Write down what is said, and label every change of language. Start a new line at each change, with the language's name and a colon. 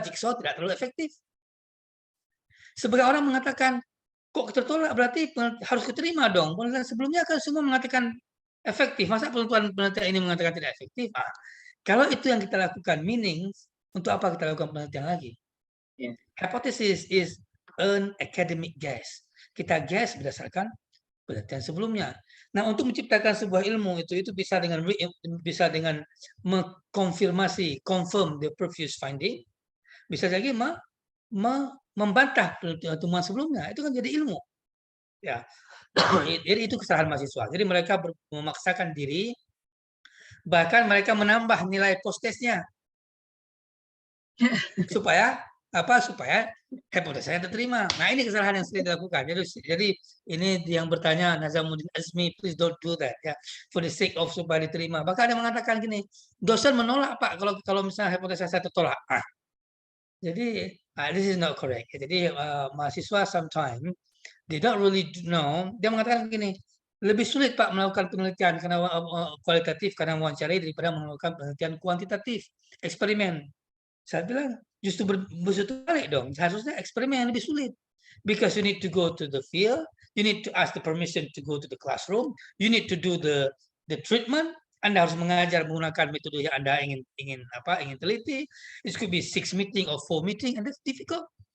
Indonesian: Jigsaw tidak terlalu efektif. Sebagai orang mengatakan, kok tertolak berarti harus diterima dong. Penelitian sebelumnya kan semua mengatakan efektif. Masa penelitian ini mengatakan tidak efektif? Kalau itu yang kita lakukan, meaning untuk apa kita lakukan penelitian lagi?
English: Hypothesis is an academic guess.
Indonesian: Kita guess berdasarkan penelitian sebelumnya. Nah, untuk menciptakan sebuah ilmu itu bisa dengan mengkonfirmasi,
English: confirm the previous finding.
Indonesian: Bisa jadi membantah temuan sebelumnya. Itu kan jadi ilmu. Ya. Jadi itu kesalahan mahasiswa. Jadi mereka memaksakan diri, bahkan mereka menambah nilai post-testnya supaya hipotesanya diterima. Nah, ini kesalahan yang sering dilakukan. Jadi ini yang bertanya Nazamuddin Azmi,
English: please don't do that ya, for the sake of
Indonesian: supaya diterima. Bahkan ada yang mengatakan gini, dosen menolak Pak kalau misalnya hipotesa saya tertolak.
English: Jadi this is not correct.
Indonesian: Jadi mahasiswa
English: sometimes they don't really know.
Indonesian: Dia mengatakan begini, lebih sulit Pak melakukan penelitian kualitatif karena mewawancarai daripada melakukan penelitian kuantitatif, eksperimen. Saya bilang justru berbalik dong. Seharusnya eksperimen yang lebih sulit.
English: Because you need to go to the field, you need to ask the permission to go to the classroom, you need to do the treatment.
Indonesian: Anda harus mengajar menggunakan metode yang Anda ingin teliti.
English: It could be 6 meeting or 4 meeting, and that's difficult.